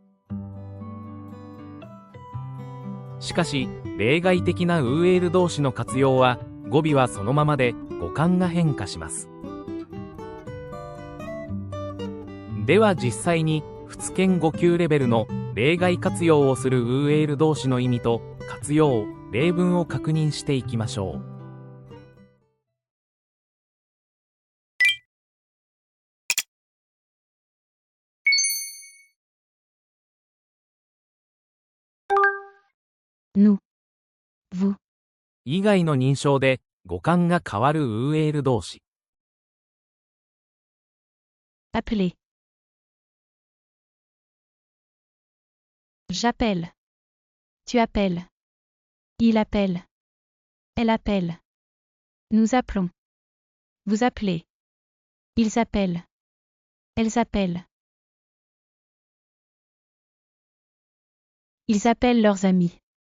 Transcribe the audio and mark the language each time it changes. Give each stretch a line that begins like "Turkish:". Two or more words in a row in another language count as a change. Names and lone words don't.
Japanese: しかし、例外的なウーエール動詞の活用は語尾はそのままで語幹が変化します。では実際に仏研5級レベルの例外活用をするウーエール動詞の意味と活用例文を確認していきましょう。
French: nous, vous,
Japanese: 以外の認証で語幹が変わるウーエール動詞。
French: appeler, j'appelle, tu appelles, il appelle, elle appelle, nous appelons, vous appelez, ils appellent, elles appellent, ils appellent leurs amis.